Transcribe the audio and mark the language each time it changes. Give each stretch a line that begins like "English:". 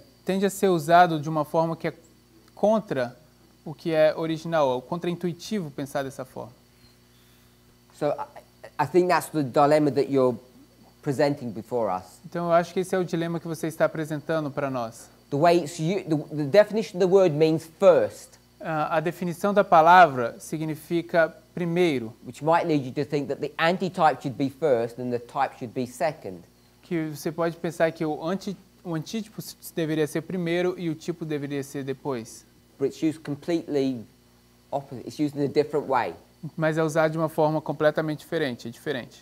Portuguese: tende a ser usado de uma forma que é contra o que é original, é contra-intuitivo pensar dessa forma.
English: So I think that's the dilemma that you're presenting before us.
Portuguese: Então eu acho que esse é o dilema que você está apresentando para nós.
English: The way the definition of the word means first,
Portuguese: A definição da palavra significa primeiro,
English: which might lead you to think that the antitype should be first and the type should be second.
Portuguese: que você pode pensar que o antítipo deveria ser primeiro e o tipo deveria ser depois.
English: But it's used completely opposite. It's used in a different way.
Portuguese: Mas é usado de uma forma completamente diferente, é diferente.